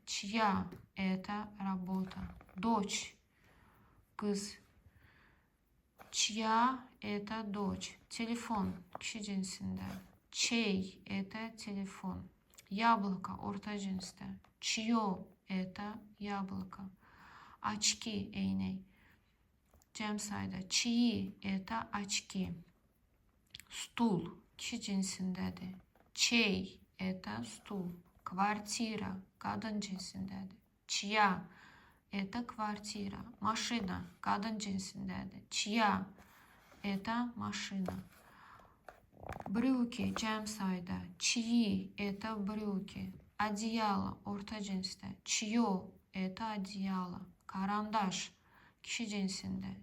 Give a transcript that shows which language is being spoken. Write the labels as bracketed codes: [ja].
[ru] Чья, это работа. Дочь, [az] qız. [ru] Чья, это дочь. [az] Telefon, kişi cinsində. [ru] Чей, это телефон. Яблоко, [az] orta cinsdə. [ru] Чье, это яблоко. Очки, [az] eynək. Cəm sayda. [ru] Чьи, это очки. [az] Stul kişi cinsindədir. [ru] Чей это стул. [az] Kvartira qadın cinsindədir. [ru] Чья это kvartira. [az] Maşina qadın cinsindədir. [ru] Чья это машина. Брюки [az] cəm sayda. [ru] Чьи это брюки. Одеяло [az] orta cinsdə. [ru] Чье это одеяло. Карандаш [az] kişi cinsində.